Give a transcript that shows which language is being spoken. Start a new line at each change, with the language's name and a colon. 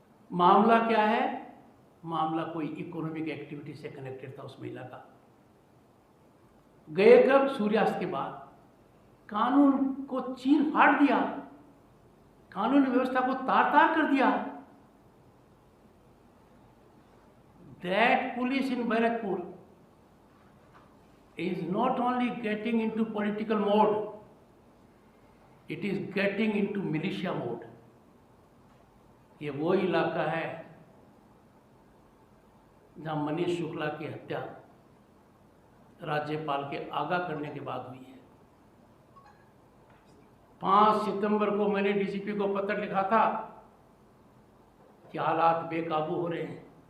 Hindi: मामला क्या है? मामला कोई इकोनॉमिक एक्टिविटी से कनेक्टेड था उस महिला का। गए कब? सूर्यास्त के बाद। कानून को चीर फाड़ दिया, कानून व्यवस्था को तार तार कर दिया।
English: That police in Barrackpore is not only getting into political mode, it is getting into militia mode.
Hindi: ये वो इलाका है जहां मनीष शुक्ला की हत्या राज्यपाल के आगाह करने के बाद हुई है। 5 सितंबर को मैंने डीजीपी को पत्र लिखा था कि हालात बेकाबू हो रहे हैं।